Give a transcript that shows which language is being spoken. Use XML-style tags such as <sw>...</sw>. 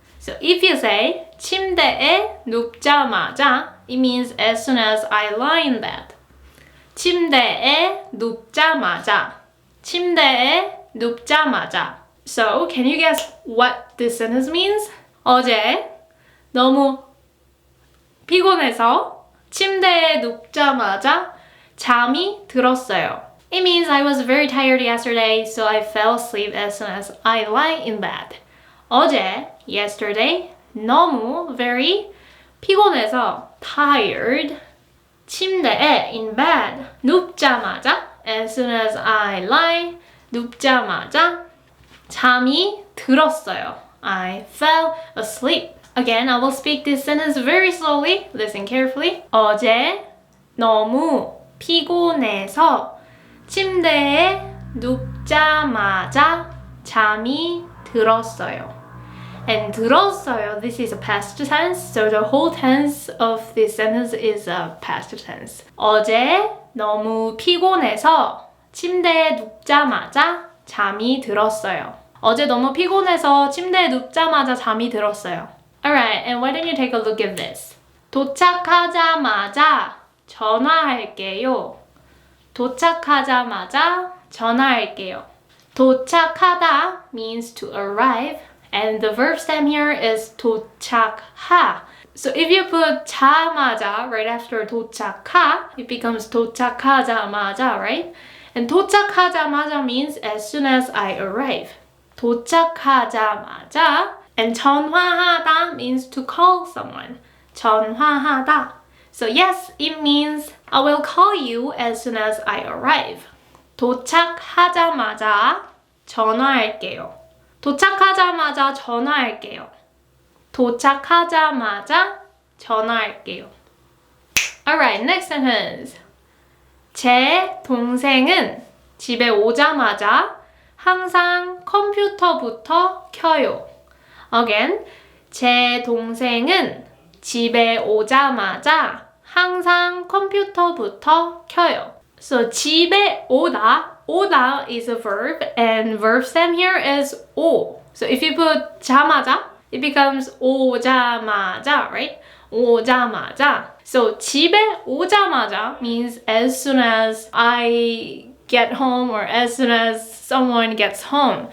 <en>So if you say</en> <ko>침대에 눕자마자,</ko> <en>it means as soon as I lie in bed.</en> <ko>침대에 눕자마자. 침대에 눕자마자.</ko> <en>So can you guess what this sentence means?</en> <ko>어제 너무 피곤해서 침대에 눕자마자 잠이 들었어요.</ko> <en>It means I was very tired yesterday, so I fell asleep as soon as I lie in bed.</en> <ko>어제,</ko> <en>yesterday,</en> <ko>너무</ko> <en>very</en> <ko>피곤해서</ko> <en>tired,</en> <ko>침대에</ko> <en>in bed,</en> <ko>눕자마자</ko> <en>as soon as I lie,</en> <ko>눕자마자 잠이 들었어요.</ko> <en>I fell asleep. Again, I will speak this sentence very slowly. Listen carefully.</en> <ko>어제 너무 피곤해서 침대에 눕자마자 잠이 들었어요.</ko> <en>And</en> <ko>들었어요,</ko> <en>this is a past tense, so the whole tense of this sentence is a past tense.</en> <ko>어제 너무 피곤해서 침대에 눕자마자 잠이 들었어요. 어제 너무 피곤해서 침대에 눕자마자 잠이 들었어요.</ko> <en>Alright, and why don't you take a look at this?</en> <ko>도착하자마자 전화할게요. 도착하자마자 전화할게요. 도착하다</ko> <en>means to arrive, and the verb stem here is</en> <ko>도착하.</ko> <en>So if you put 자마자 right after</en> <ko>도착하,</ko> <en>it becomes</en> <ko>도착하자마자,</ko> <en>right? And</en> <ko>도착하자마자</ko> <en>means as soon as I arrive.</en> <ko>도착하자마자.</ko> <en>And</en> <ko>전화하다</ko> <en>means to call someone.</en> <ko>전화하다.</ko> <en>So yes, it means I will call you as soon as I arrive.</en> <ko>도착하자마자 전화할게요. 도착하자마자 전화할게요. 도착하자마자 전화할게요.</ko> <en>Alright, next sentence.</en> <ko>제 동생은 집에 오자마자 항상 컴퓨터부터 켜요.</ko> <en>Again,</en> <ko>제 동생은 집에 오자마자 항상 컴퓨터부터 켜요.</ko> <en>So</en> <ko>집에 오다</ko> <en>is a verb, and verb stem here is</en> <ko>오.</ko> <en>So if you put 자마자, it becomes</en> <ko>오자마자,</ko> <en>right?</en> <ko>오자마자.</ko> <en>So</en> <ko>집에 오자마자</ko> <en>means as soon as I get home or as soon as someone gets home.</en>